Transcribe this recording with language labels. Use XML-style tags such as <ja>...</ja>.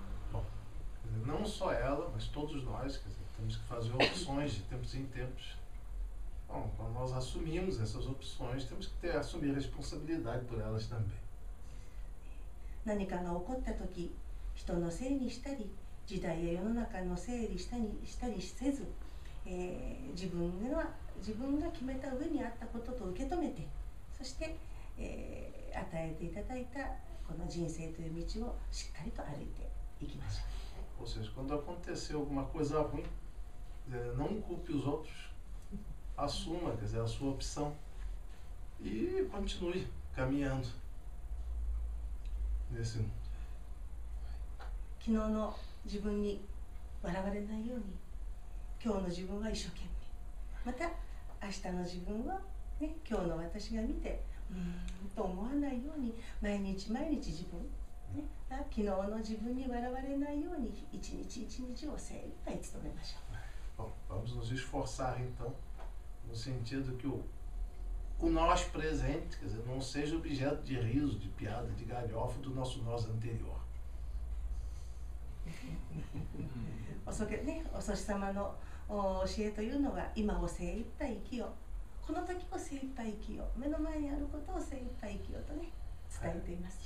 <pt>Bom, não só ela, mas todos nós, quer dizer, temos que fazer opções de tempos em tempos. Bom, quando nós assumimos essas opções, temos que assumir responsabilidade por elas também.</pt> <ja>何かが起こった時、人のせいにしたり、時代や世の中のせいにしたりせず、自分が決めた上にあったことと受け止めて、そして、与えていただいたこの人生という道をしっかりと歩いていきましょう。</ja> <pt>Ou seja, quando acontecer alguma coisa ruim, quer dizer, não culpe os outros, assuma, quer dizer, a sua opção e continue caminhando nesse mundo.</pt> <ja>昨日の自分に笑われないように、今日の自分は一生懸命、また明日の自分は、ね、今日の私が見てと思わないように、毎日毎日自分、ね、昨日の自分に笑われないように一日一日を精一杯努めましょう。</ja> <pt>Bom, vamos nos esforçar então, no sentido que o nós presente, quer dizer, não seja objeto de riso, de piada, de galhofa do nosso nós anterior.</pt> <ja>おそし様の教えというのは、今を精一杯生きよう、この時を精一杯生きよう、目の前にあることを精一杯生きようとね、伝えています。</ja>